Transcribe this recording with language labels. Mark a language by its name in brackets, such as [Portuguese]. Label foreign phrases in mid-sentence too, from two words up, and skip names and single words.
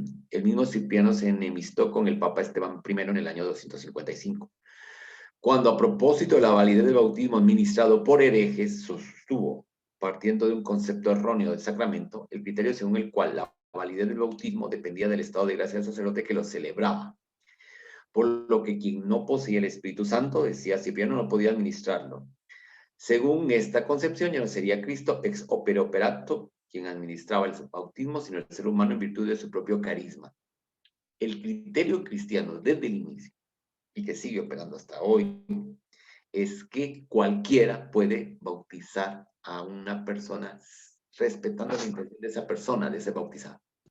[Spanish] El mismo Cipriano se enemistó con el Papa Esteban I en el año 255, cuando a propósito de la validez del bautismo administrado por herejes sostuvo, partiendo de un concepto erróneo del sacramento, el criterio según el cual la validez del bautismo dependía del estado de gracia del sacerdote que lo celebraba, por lo que quien no poseía el Espíritu Santo, decía Cipriano, no podía administrarlo. Según esta concepción, ya no sería Cristo [Latin] ex opere operato [Spanish] quien administraba el bautismo, sino el ser humano en virtud de su propio carisma. El criterio cristiano desde el inicio, y que sigue operando hasta hoy, es que cualquiera puede bautizar a una persona respetando la intención de esa persona, de ser bautizada.